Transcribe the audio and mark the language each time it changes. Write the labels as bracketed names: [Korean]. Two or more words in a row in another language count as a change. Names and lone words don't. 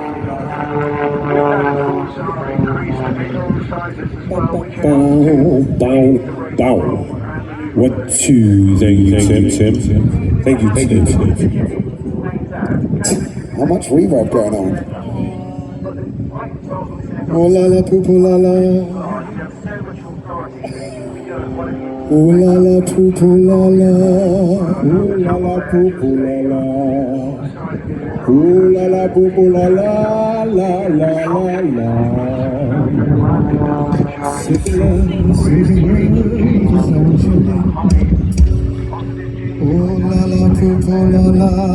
[English] Bow. What to thank you, Tim. Thank you, Tim. How much reverb going on? Oh la la poo poo la la. Oh la la poo poo la la. Oh la la poo poo la la. Ooh la la boo boo la la la la la la. Ooh la la boo boo la la.